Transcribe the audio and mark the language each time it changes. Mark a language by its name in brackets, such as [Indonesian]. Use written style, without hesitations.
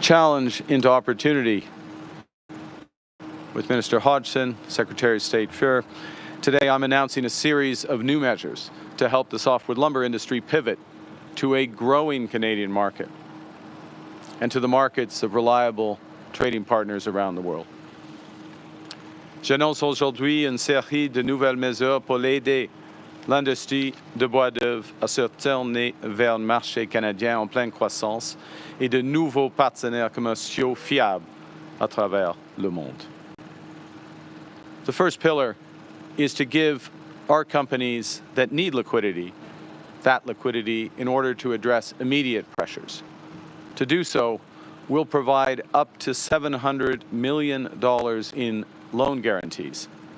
[English] Challenge into opportunity with Minister Hodgson, Secretary of State Fuhr. Today I'm announcing a series of new measures to help the softwood lumber industry pivot to a growing Canadian market and to the markets of reliable trading partners around the world. [French] J'annonce aujourd'hui une série de nouvelles mesures pour aider l'industrie de bois d'œuvre à se tourner vers le marché canadien en pleine croissance et de nouveaux partenaires commerciaux fiables à travers le monde. [English] The first pillar is to give our companies that need liquidity that liquidity in order to address immediate pressures. To do so, will provide up to $700 million in loan guarantees.